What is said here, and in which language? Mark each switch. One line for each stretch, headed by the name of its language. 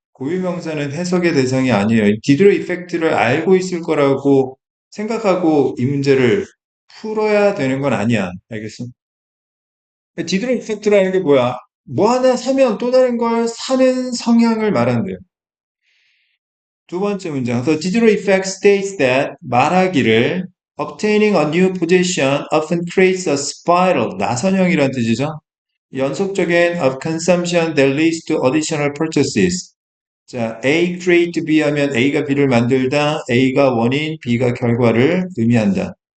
Korean: 고유명사는 해석의 대상이 아니에요. 디드로 이펙트를 알고 있을 거라고 생각하고 이 문제를 풀어야 되는 건 아니야. 알겠어? 디드로 이펙트라는 게 뭐야? 뭐 하나 사면 또 다른 걸 사는 성향을 말한대요. 두 번째 문장.
English: The Diderot effect states that
Korean: 말하기를
English: obtaining a new position often creates a spiral.
Korean: 나선형이란 뜻이죠. 연속적인
English: of consumption that leads to additional purchases.
Korean: 자, A create B 하면 A가 B를 만들다, A가 원인, B가 결과를 의미한다.